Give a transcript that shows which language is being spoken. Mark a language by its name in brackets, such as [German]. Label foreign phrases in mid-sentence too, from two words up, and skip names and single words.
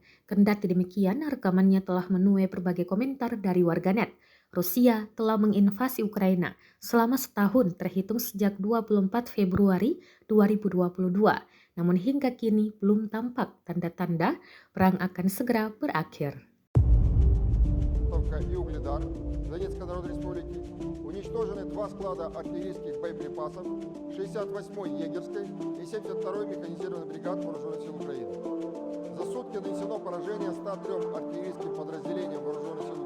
[Indonesian] Kendati demikian, rekamannya telah menuai berbagai komentar dari warganet. Rusia telah menginvasi Ukraina selama setahun terhitung sejak 24 Februari 2022. Namun hingga kini belum tampak tanda-tanda perang akan segera berakhir. [Russian] И Угледар Донецкой Народной Республики уничтожены два склада артиллерийских боеприпасов 68-й егерской и 72-й механизированной бригад Вооруженных сил Украины. За сутки нанесено поражение 103 артиллерийским подразделениям Вооруженных